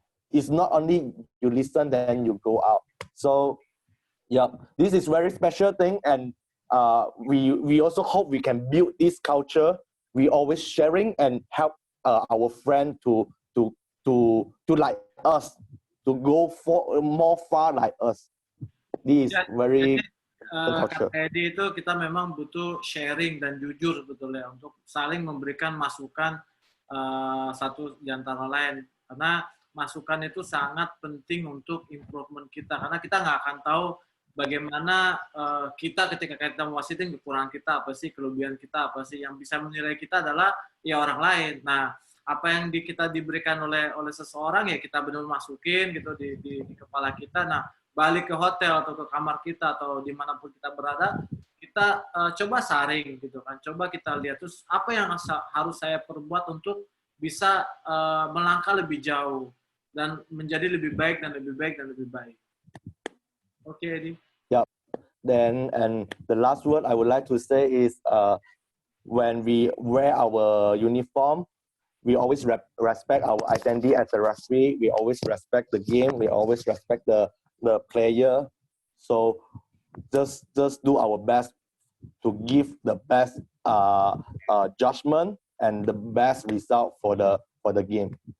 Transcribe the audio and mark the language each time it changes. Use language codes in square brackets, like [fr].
[en] It's not only you listen, then you go out. So yeah, this is very special thing, and we also hope we can build this culture. We always sharing and help our friend to like us, to go for more far like us. This is very culture. [id] Kak Edi itu kita memang butuh sharing dan jujur sebetulnya untuk saling memberikan masukan satu di antara lain, karena masukan itu sangat penting untuk improvement kita, karena kita nggak akan tahu bagaimana kita ketika kita mewasitin kekurangan kita apa sih, kelebihan kita apa sih. Yang bisa menilai kita adalah ya orang lain. Nah, apa yang kita diberikan oleh seseorang ya kita benar masukin gitu di kepala kita. Nah, balik ke hotel atau ke kamar kita atau dimanapun kita berada, kita coba saring gitu kan, coba kita lihat terus apa yang harus saya perbuat untuk bisa melangkah lebih jauh dan menjadi lebih baik dan lebih baik dan lebih baik. [en] Okay, Eddie. Yeah. Then, and the last word I would like to say is when we wear our uniform, we always respect our identity as a referee. We always respect the game. We always respect the player. So just do our best to give the best judgment and the best result for the game.